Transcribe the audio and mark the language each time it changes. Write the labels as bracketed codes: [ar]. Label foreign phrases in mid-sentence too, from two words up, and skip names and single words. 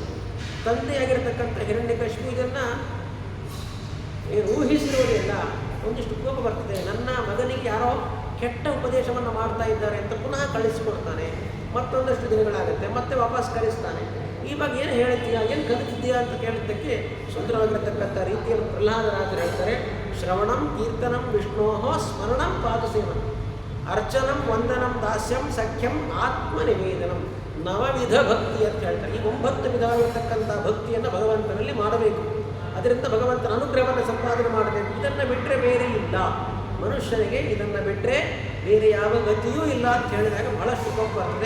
[kn] ತಂದೆಯಾಗಿರ್ತಕ್ಕಂಥ ಹಿರಣ್ಯಕಶಿಪು ಇದನ್ನು ಊಹಿಸಿರೋದಿಲ್ಲ. ಒಂದಿಷ್ಟು ಕೋಪ ಬರ್ತದೆ, ನನ್ನ ಮಗನಿಗೆ ಯಾರೋ ಕೆಟ್ಟ ಉಪದೇಶವನ್ನು ಮಾಡ್ತಾ ಇದ್ದಾರೆ ಅಂತ ಪುನಃ ಕಳಿಸಿಕೊಡ್ತಾನೆ. ಮತ್ತೊಂದಷ್ಟು ದಿನಗಳಾಗುತ್ತೆ, ಮತ್ತೆ ವಾಪಸ್ ಕಳಿಸ್ತಾನೆ. ಇವಾಗ ಏನು ಹೇಳ್ತೀಯಾ, ಏನು ಕಲಿತಿದ್ದೀಯಾ ಅಂತ ಕೇಳಿದ್ದಕ್ಕೆ ಸುಂದರವಾಗಿರತಕ್ಕಂಥ ರೀತಿಯಲ್ಲಿ ಪ್ರಹ್ಲಾದರಾಜರು ಹೇಳ್ತಾರೆ, [sa] ಶ್ರವಣಂ ಕೀರ್ತನಂ ವಿಷ್ಣೋಹೋ ಸ್ಮರಣಂ ಪಾದಸೇವನಂ ಅರ್ಚನಂ ವಂದನಂ ದಾಸ್ಯಂ ಸಖ್ಯಂ ಆತ್ಮನಿವೇದನಂ [kn] 9 ವಿಧ ಭಕ್ತಿ ಅಂತ ಹೇಳ್ತಾರೆ. ಈ 9 ವಿಧವಾಗಿರತಕ್ಕಂಥ ಭಕ್ತಿಯನ್ನು ಭಗವಂತನಲ್ಲಿ ಮಾಡಬೇಕು. ಅದರಿಂದ ಭಗವಂತನ ಅನುಗ್ರಹವನ್ನು ಸಂಪಾದನೆ ಮಾಡಬೇಕು. ಇದನ್ನು ಬಿಟ್ಟರೆ ಬೇರೆ ಇಲ್ಲ, ಮನುಷ್ಯನಿಗೆ ಇದನ್ನು ಬಿಟ್ಟರೆ ಬೇರೆ ಯಾವ ಗತಿಯೂ ಇಲ್ಲ ಅಂತ ಹೇಳಿದಾಗ ಬಹಳಷ್ಟು ಕೋಪ ಬರ್ತದೆ.